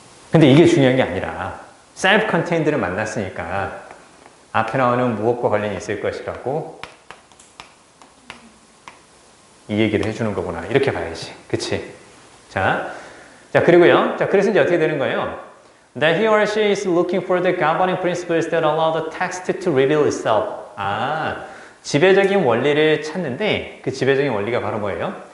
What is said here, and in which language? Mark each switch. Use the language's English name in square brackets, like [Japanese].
[Korean] 근데 이게 중요한 게 아니라 self-contained를 만났으니까 앞에 나오는 무엇과 관련이 있을 것이라고 이 얘기를 해주는 거구나. 이렇게 봐야지. 그치? 자, 그리고요. 자, 그래서 이제 어떻게 되는 거예요? [English] That he or she is looking for the governing principles that allow the text to reveal itself. [Korean] 아, 지배적인 원리를 찾는데 그 지배적인 원리가 바로 뭐예요?